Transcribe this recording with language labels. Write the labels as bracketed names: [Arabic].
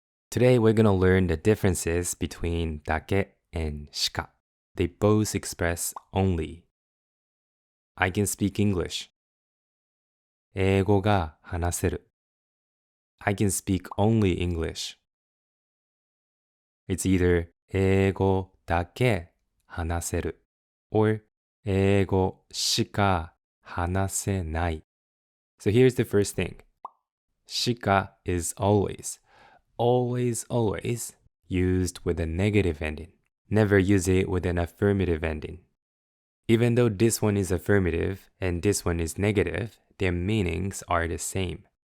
[English] Today we're going to learn the differences between だけ and しか. They both express only. I can speak English. [Japanese] 英語が話せる. [English] I can speak only English. It's either [Japanese] 英語だけ話せる [English] or [Japanese] 英語しか話せない. [English] So here's the first thing. しか is always, always, always used with a negative ending. Never use it with an affirmative ending. Even though this one is affirmative and this one is negative, their meanings are the same.